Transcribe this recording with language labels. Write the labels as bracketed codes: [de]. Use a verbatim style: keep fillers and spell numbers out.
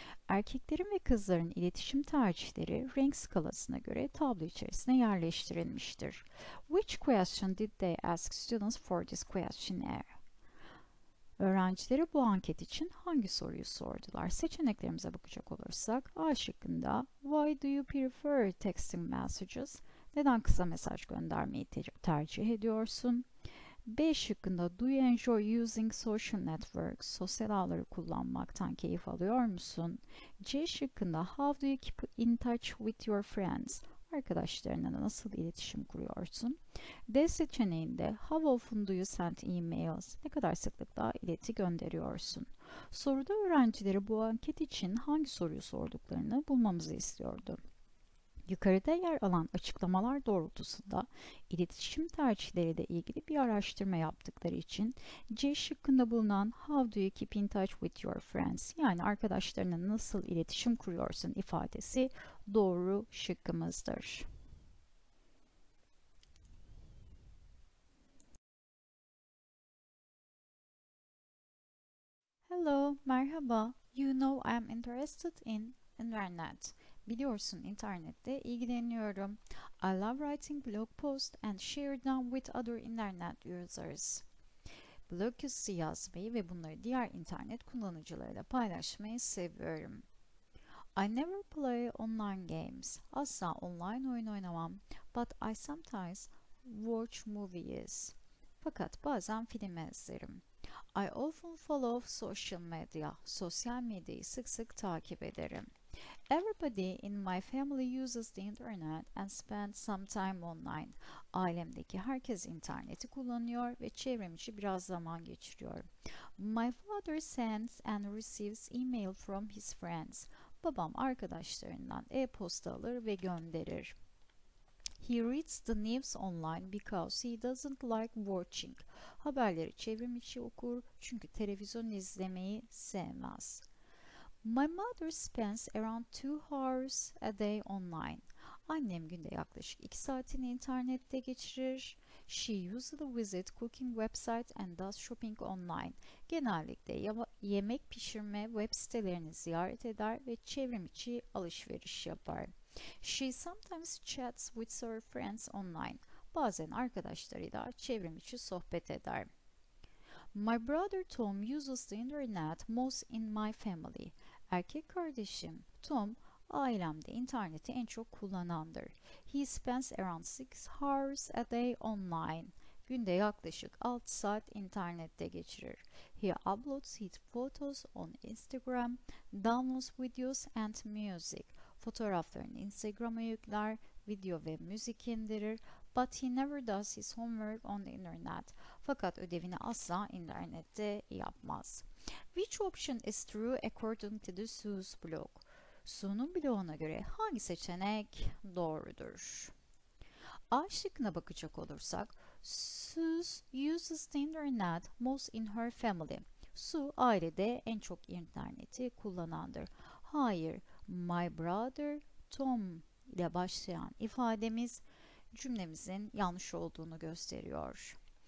[tr] Erkeklerin ve kızların iletişim tercihleri renk skalasına göre tablo içerisine yerleştirilmiştir. [en] Which question did they ask students for this questionnaire? [tr] Öğrencilere bu anket için hangi soruyu sordular? Seçeneklerimize bakacak olursak A şıkkında [en] Why do you prefer texting messages? [tr] Neden kısa mesaj göndermeyi te- tercih ediyorsun? B şıkkında [en] Do you enjoy using social networks? [tr] Sosyal ağları kullanmaktan keyif alıyor musun? C şıkkında [en] How do you keep in touch with your friends? [tr] Arkadaşlarına nasıl iletişim kuruyorsun? D seçeneğinde [en] How often do you send emails? [tr] Ne kadar sıklıkla ileti gönderiyorsun? Soruda öğrencilere bu anket için hangi soruyu sorduklarını bulmamızı istiyordu. Yukarıda yer alan açıklamalar doğrultusunda iletişim tercihleriyle ilgili bir araştırma yaptıkları için C şıkkında bulunan [en] How do you keep in touch with your friends? [tr] Yani arkadaşlarına nasıl iletişim kuruyorsun ifadesi doğru şıkkımızdır. [en] Hello, [tr] merhaba. [en] You know I'm interested in internet. [tr] Biliyorsun internette ilgileniyorum. [en] I love writing blog posts and share them with other internet users. [tr] Blog yazısı yazmayı ve bunları diğer internet kullanıcılarıyla paylaşmayı seviyorum. [en] I never play online games. [tr] Asla online oyun oynamam. [en] But I sometimes watch movies. [tr] Fakat bazen film izlerim. [en] I often follow social media. [tr] Sosyal medyayı sık sık takip ederim. [en] Everybody in my family uses the internet and spends some time online. [tr] Ailemdeki herkes interneti kullanıyor ve çevrim içi biraz zaman geçiriyorum. [en] My father sends and receives email from his friends. [tr] Babam arkadaşlarından e-posta alır ve gönderir. [en] He reads the news online because he doesn't like watching. [tr] Haberleri çevrim içi okur çünkü televizyon izlemeyi sevmez. [en] My mother spends around two hours a day online. [tr] Annem günde yaklaşık iki saatini internette geçirir. [en] She usually visits cooking websites and does shopping online. [tr] Genellikle yama- yemek pişirme web sitelerini ziyaret eder ve çevrim içi alışveriş yapar. [en] She sometimes chats with her friends online. [tr] Bazen arkadaşlarıyla çevrim içi sohbet eder. [en] My brother Tom uses the internet most in my family. [tr] Erkek kardeşim Tom ailemde interneti en çok kullanandır. [en] He spends around six hours a day online. [tr] Günde yaklaşık altı saat internette geçirir. [en] He uploads his photos on Instagram, downloads videos and music. [tr] Fotoğraflarını Instagram'a yükler, video ve müzik indirir. [en] But he never does his homework on the internet. [tr] Fakat ödevini asla internette yapmaz. [en] Which option is true according to the Su's blog? [tr] Su'nun bloğuna göre hangi seçenek doğrudur? A şıkkına bakacak olursak, [en] Sus uses the internet most in her family. [tr] Su ailede en çok interneti kullanandır. Hayır, [en] my brother Tom [tr] ile başlayan ifademiz cümlemizin yanlış olduğunu gösteriyor.